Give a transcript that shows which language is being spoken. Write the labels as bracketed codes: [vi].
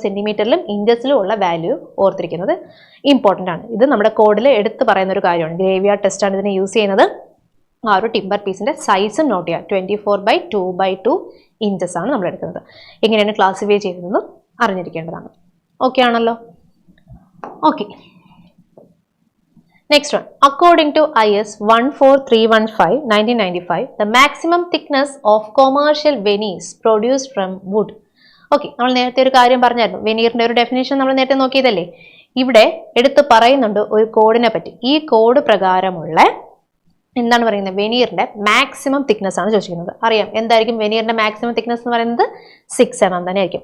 [ml] സെന്റിമീറ്ററിലും ഇഞ്ചസിലും ഉള്ള value ഓർത്തിരിക്കുന്നത് important ആണ്. ഇത് നമ്മുടെ കോഡിൽ എടുത്ത് പറയുന്ന ഒരു കാര്യമാണ്. ഗ്രേവിയാർഡ് ടെസ്റ്റ് ആണ് ഇതിനെ യൂസ് ചെയ്യുന്നത്. ആ ഒരു ടിമ്പർ പീസിന്റെ സൈസും നോട്ട് ചെയ്യുക. 24/2/2 inches ആണ് നമ്മൾ എടുക്കുന്നത്. എങ്ങനെയാണ് ക്ലാസിഫൈ ചെയ്യുന്നതെന്ന് അറിഞ്ഞിരിക്കേണ്ടതാണ്. ഓക്കെ ആണല്ലോ? Okay. [en] Next one, according to IS 14315/1995, the maximum thickness of commercial veneers produced from wood. [ml] Okay, നമ്മൾ നേരത്തെ ഒരു കാര്യം പറഞ്ഞായിരുന്നു, വെനീറിന്റെ ഒരു ഡെഫിനേഷൻ നമ്മൾ നേരത്തെ നോക്കിയതല്ലേ. ഇവിടെ എടുത്ത് പറയുന്നുണ്ട് ഒരു കോഡിനെ പറ്റി. ഈ കോഡ് പ്രകാരമുള്ള എന്താണ് പറയുന്നത്? വെനീറിന്റെ മാക്സിമം തിക്നെസ് ആണ് ചോദിച്ചിരിക്കുന്നത്. അറിയാം എന്തായിരിക്കും വെനീറിന്റെ മാക്സിമം തിക്നെസ് എന്ന് പറയുന്നത്? 6 mm തന്നെ ആയിരിക്കും.